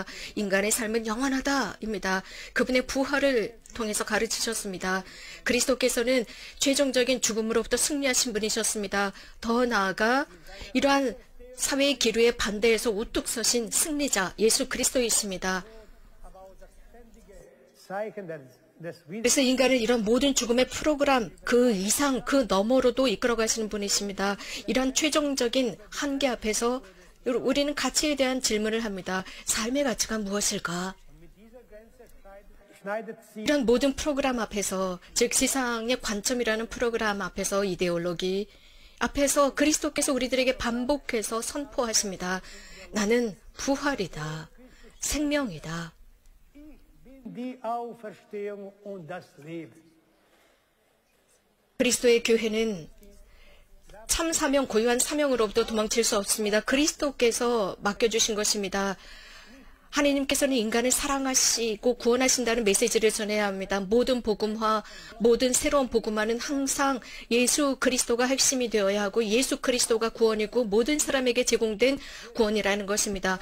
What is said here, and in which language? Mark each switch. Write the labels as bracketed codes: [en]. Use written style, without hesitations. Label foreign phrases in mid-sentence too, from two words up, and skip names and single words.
[ko] 인간의 삶은 영원하다입니다. 그분의 부활을 통해서 가르치셨습니다. 그리스도께서는 최종적인 죽음으로부터 승리하신 분이셨습니다. 더 나아가 이러한 사회의 기류에 반대해서 우뚝 서신 승리자 예수 그리스도이십니다. [de] Zeichen des [ko] 그래서 인간을 이런 모든 죽음의 프로그램 그 이상 그 너머로도 이끌어가시는 분이십니다. 이런 최종적인 한계 앞에서 우리는 가치에 대한 질문을 합니다. 삶의 가치가 무엇일까? [de] schneidet sie [ko] 이런 모든 프로그램 앞에서, 즉 세상의 관점이라는 프로그램 앞에서, 이데올로기 앞에서 그리스도께서 우리들에게 반복해서 선포하십니다. 나는 부활이다. 생명이다. [de] die Auferstehung und das Leben. [ko] 그리스도의 교회는 참 사명, 고유한 사명으로부터 도망칠 수 없습니다. 그리스도께서 맡겨주신 것입니다. 하느님께서는 인간을 사랑하시고 구원하신다는 메시지를 전해야 합니다. 모든 복음화, 모든 새로운 복음화는 항상 예수 그리스도가 핵심이 되어야 하고 예수 그리스도가 구원이고 모든 사람에게 제공된 구원이라는 것입니다.